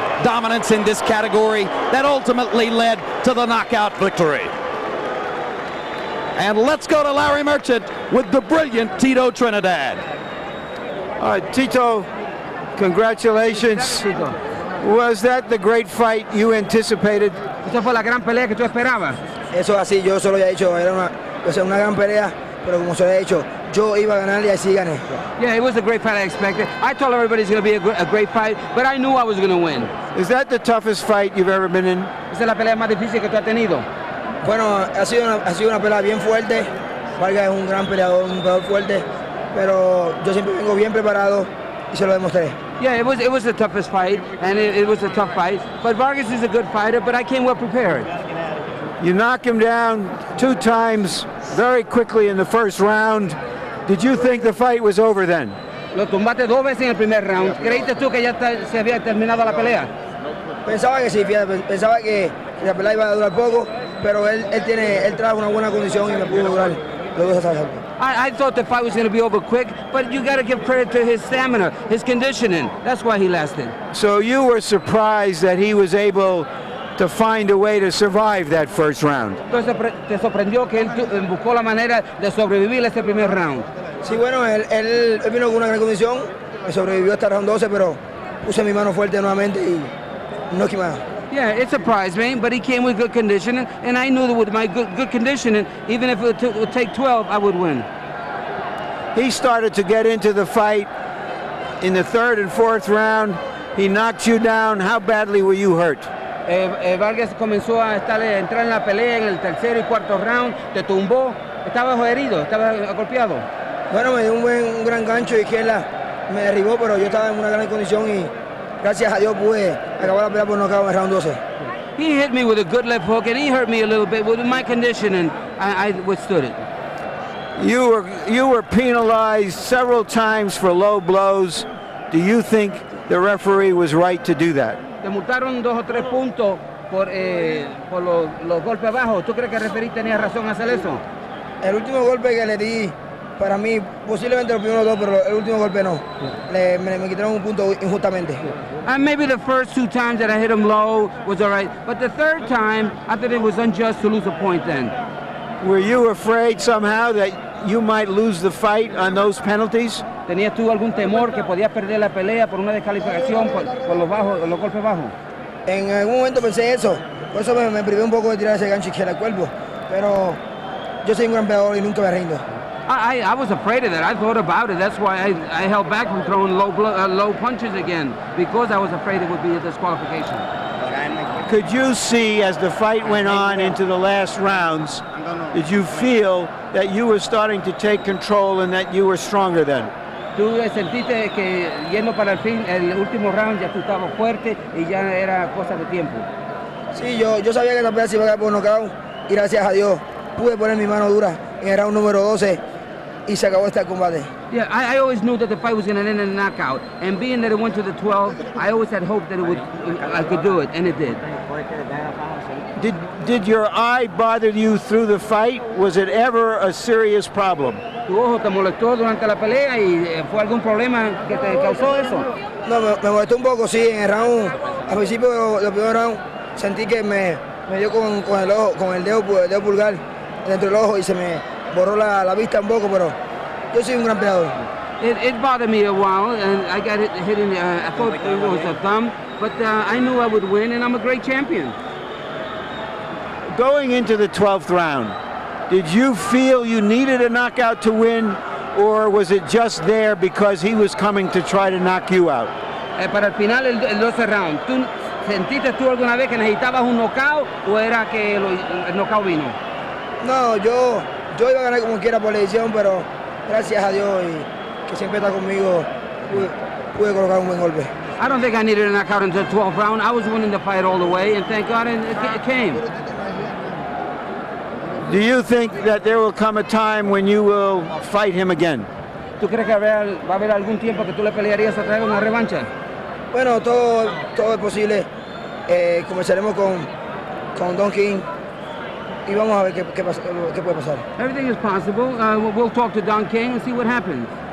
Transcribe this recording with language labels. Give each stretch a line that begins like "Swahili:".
English: Dominance in this category that ultimately led to the knockout victory. And let's go to Larry Merchant with the brilliant Tito Trinidad. All right, Tito, congratulations. Was that the great fight you anticipated?
Spanish: ¿Esa fue la gran pelea que tú esperabas? Eso así, yo solo había dicho, era una gran pelea, pero como se había dicho, yo iba a ganar y así gané.
English: Yeah, it was a great fight I expected. I told everybody it's going to be a great fight, but I knew I was going to win. Is that the toughest fight you've ever been in?
Spanish: ¿Esa es la pelea más difícil que tú has tenido? Bueno, ha sido una pelea bien fuerte. Vargas es un gran peleador, un peleador fuerte, pero yo siempre vengo bien preparado y se lo demostré.
English: Yeah, it was the toughest fight, and it was a tough fight. But Vargas is a good fighter, but I came well prepared. You knock him down 2 times very quickly in the first round. Did you think the fight was over then?
Spanish: Lo tumbaste 2 veces en el primer round. ¿Creíste tú que ya se había terminado la pelea? Pensaba que sí, fíjate, pensaba que la pelea iba a durar poco, pero él trajo una buena condición y me pudo durar los 2 asaltos.
English: I thought the fight was going to be over quick, but you got to give credit to his stamina, his conditioning. That's why he lasted. So you were surprised that he was able to find a way to survive that first round.
Spanish: Entonces te sorprendió que él buscó la manera de sobrevivir ese primer round. Sí, bueno, él vino con una gran condición, me sobrevivió hasta el round 12, pero puse mi mano fuerte nuevamente y no quemaba.
English: Yeah, it surprised me, but he came with good conditioning, and I knew that with my good conditioning, even if it would take 12, I would win. He started to get into the fight in the 3rd and 4th round. He knocked you down. How badly were you hurt?
Spanish: Vargas comenzó a entrar en la pelea en el 3er y 4º round, te tumbó, estaba herido, estaba golpeado. Bueno, me dio un gran gancho de izquierda, me derribó, pero yo estaba en una gran condición y gracias a Dios pude acabar la pelea por nocaut en el round 12.
English: He hit me with a good left hook, and he hurt me a little bit. With my conditioning, I withstood it. You were penalized several times for low blows. Do you think the referee was right to do that?
Spanish: Te multaron 2 o 3 puntos por los golpes bajos. ¿Tú crees que el referee tenía razón a hacer eso? El último golpe que le di, para mí, posiblemente los primeros 2, pero el último golpe no. Me quitaron un punto injustamente.
English: And maybe the first 2 times that I hit him low was all right, but the 3rd time, I thought it was unjust to lose a point then. Were you afraid somehow that you might lose the fight on those penalties?
Spanish: ¿Tenías tú algún temor que podías perder la pelea por una descalificación por los golpes bajos? En algún momento pensé eso, por eso me privé un poco de tirar ese gancho izquierdo al cuerpo, pero yo soy un gran peleador y nunca me rindo.
English: I was afraid of that. I thought about it. That's why I held back from throwing low punches again, because I was afraid it would be a disqualification. Could you see, as the fight went on into the last rounds, did you feel that you were starting to take control and that you were stronger then?
Spanish: ¿Tú sentiste que yendo para el último round ya tú estabas fuerte y ya era cosa de tiempo? Sí, yo sabía que la pelea se iba a dar por nocaut y gracias a Dios pude poner mi mano dura en el round número 12 y se acabó este combate.
English: Yeah, I always knew that the fight was going to end in a knockout, and being that it went to the 12, I always had hope that I could do it, and it did. Did your eye bother you through the fight? Was it ever a serious problem?
Spanish: ¿Tu ojo te molestó durante la pelea y fue algún problema que te causó eso? No, me molestó un poco, sí, en el round, al principio del primer round, sentí que me dio con el dedo pulgar dentro del ojo y se me borró la vista un poco, pero yo soy un gran peleador.
English: It bothered me a while, and I got hit in I thought it was a thumb, but I knew I would win, and I'm a great champion. Going into the 12th round, did you feel you needed a knockout to win, or was it just there because he was coming to try to knock you out?
Spanish: Para el final, el 12 round, ¿tú sentiste tú alguna vez que necesitabas un knockout o era que el knockout vino? No, yo iba a ganar como quiera por la edición, pero gracias a Dios y que siempre está conmigo, pude colocar un buen golpe.
English: I don't think I needed a knockout until the 12th round. I was winning the fight all the way, and thank God it came. Do you think that there will come a time when you will fight him again?
Spanish: ¿Tú crees que va a haber algún tiempo que tú le pelearías otra vez una revancha? Bueno, todo es posible. Comenzaremos con Don King y vamos a ver qué puede pasar.
English: Everything is possible. We'll talk to Don King and see what happens.